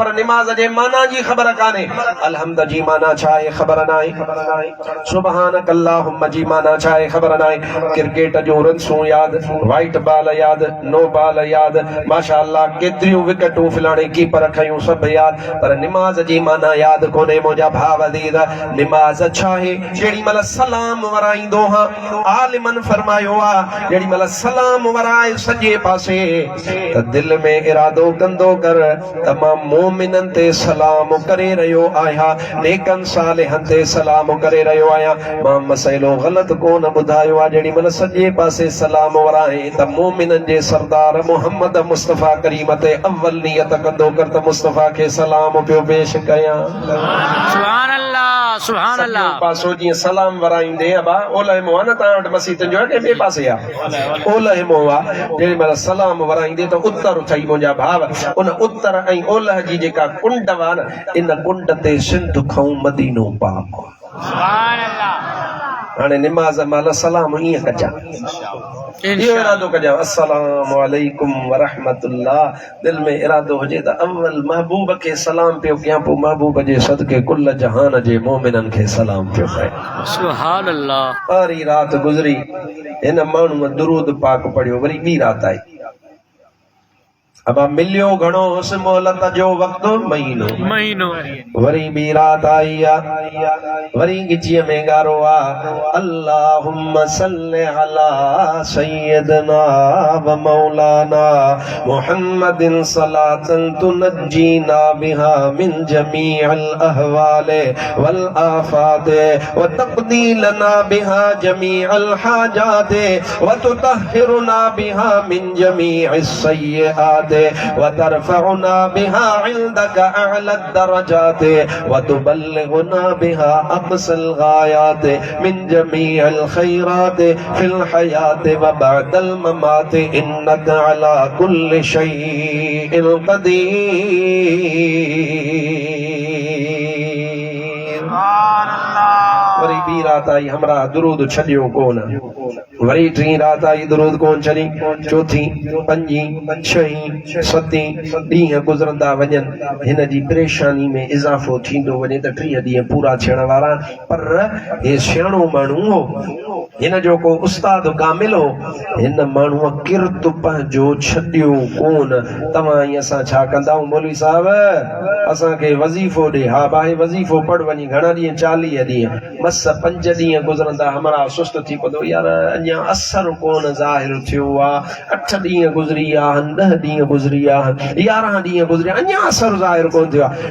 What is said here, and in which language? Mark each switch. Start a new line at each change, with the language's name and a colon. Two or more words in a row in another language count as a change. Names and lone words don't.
Sindhi: पर नमाज़ जे माना जी ख़बर कान्हे अलहम्द जी माना छा आहे ख़बर न आहे
Arabic: سبحانك اللهم
Sindhi: जी माना छा आहे ख़बर न आहे क्रिकेट जो रन्सूं यादि वाइट बॉल यादि
English: no ball
Sindhi: यादि माशाअल्लाह केतिरियूं विकेटूं फिलाणे कीपर खयूं सभु यादि पर नमाज़ जी माना यादि कोन्हे मुंहिंजा भाउ नमाज छा है जेड़ी मल सलाम वराईंदो हां आलिमन फरमायो आ जेड़ी मल सलाम वराए सजे पासे त दिल में इरादो कंदो कर त मां मोमिनन ते सलाम करे रहियो आहियां नेकन सालिहन ते सलाम करे रहियो आहियां मां मसइलो ग़लत कोन ॿुधायो आ जेड़ी मल सजे पासे सलाम वराए त मोमिनन जे सरदार मोहम्मद मुस्तफा करीम ते अव्वल नियत कंदो कर त मुस्तफा के सलाम पियो पेश कयां
Arabic: سبحان الله
Sindhi: पासो जी सलाम वराईंदे अबा ओलह मोह न तव्हां वटि मसीतन जो के ॿिए पासे आहे ओलह मोह आहे जेॾी महिल सलाम वराईंदे त उत्तर थई मुंहिंजा भाव उन उत्तर ऐं ओलह जी जेका कुंड वा न इन कुंड ते सिंध खां मदीनो पाक
Arabic: سبحان الله
Sindhi: हाणे नमाज़ महिल सलाम ईअं कजां इहो इरादो कजां
Arabic: السلام عليكم ورحمة الله
Sindhi: दिल में इरादो हुजे त अव्वल महबूब खे सलाम पियो कयां पोइ महबूब जे सदके कुल जहान जे मोमिनन खे सलाम पियो कयां
Arabic: سبحان الله.
Sindhi: सारी रात गुज़री हिन माण्हूअ दुरूद पाक पढ़ियो वरी ॿी रात आई अब मिलियो घणो उस मोहलत जो वक्त महीनो महीनो वरी बी रात आई आ वरी गिचीअ में गारो आ
Arabic: اللهم صل على سيدنا و مولانا محمد صلاة تنجينا بها من جميع الأهوال والآفات و تقضي لنا بها جميع الحاجات و تطهرنا بها من جميع السيئات و ترفعنا بها عندك أعلى الدرجات و تبلغنا بها أقصى الغايات من جميع الخيرات في الحياة و بعد الممات إنك على كل شيء قدير.
Sindhi: वरी बी रात आई हमरा दुरूद छॾियो कोन वरी टी रात आई दुरूद कोन छॾी चौथी पंजी छही सती ॾींहं गुज़रंदा वञनि हिन जी परेशानी में इज़ाफ़ो थींदो वञे त 3 ॾींहं पूरा थियण वारा पर हे सियाणो माण्हू हो हिन जो को उस्ताद कामिल हो हिन माण्हूअ किरत पंहिंजो छॾियो कोन। तव्हां ई असां छा कंदाऊं मौलवी साहब असांखे वज़ीफ़ो ॾे हा भाई वज़ीफ़ो पढ़ वञी घणा ॾींहं 40 ॾींहं बस 5 ॾींहं गुज़रंदा हमरा सुस्त थी पवंदो यार अञा असर कोन ज़ाहिर थियो आहे 8 ॾींहं गुज़री विया 10 ॾींहं गुज़री विया 11 ॾींहं गुज़री अञा असर ज़ाहिर कोन थियो आहे।